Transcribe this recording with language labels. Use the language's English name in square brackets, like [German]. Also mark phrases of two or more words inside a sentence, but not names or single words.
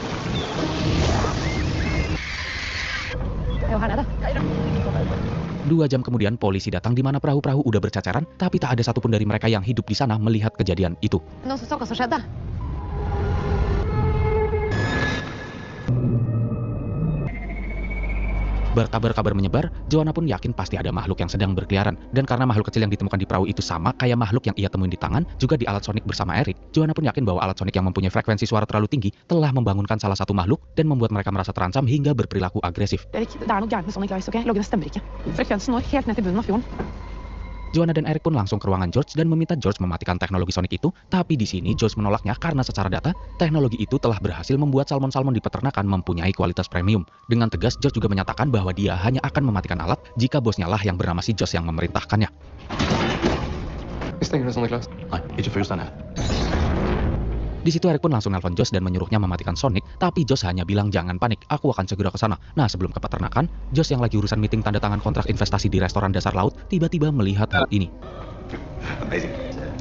[Indonesian] 2 jam kemudian polisi datang di mana perahu-perahu udah bercacaran, tapi tak ada satupun dari mereka yang hidup di sana melihat kejadian itu. [Norwegian] Noen som så hva som skjedde? [Indonesian] Berkabar-kabar menyebar, Joanna pun yakin pasti ada makhluk yang sedang berkeliaran. Dan karena makhluk kecil yang ditemukan di perahu itu sama kayak makhluk yang ia temuin di tangan, juga di alat Sonic bersama Eric, Joanna pun yakin bahwa alat Sonic yang mempunyai frekuensi suara terlalu tinggi telah membangunkan salah satu makhluk dan membuat mereka merasa terancam hingga berperilaku agresif. [Norwegian] Erik, det er noe gærent med Sonic Lice, ok? Loggene stemmer ikke. Frekvensen når helt ned til bunnen av fjorden. [Indonesian] Joanna dan Eric pun langsung ke ruangan George dan meminta George mematikan teknologi Sonic itu, tapi di sini George menolaknya karena secara data, teknologi itu telah berhasil membuat salmon-salmon di peternakan mempunyai kualitas premium. Dengan tegas, George juga menyatakan bahwa dia hanya akan mematikan alat jika bosnya lah yang bernama si Josh yang memerintahkannya. [Swedish] Vi stänger Sonic Lice. [Norwegian] Nei, ikke før den her. [Indonesian] Di situ Eric pun langsung nelpon Josh dan menyuruhnya mematikan Sonic, tapi Josh hanya bilang jangan panik, aku akan segera ke sana. Nah, sebelum ke peternakan, Josh yang lagi urusan meeting tanda tangan kontrak investasi di restoran dasar laut, tiba-tiba melihat hal ini. [English] Amazing.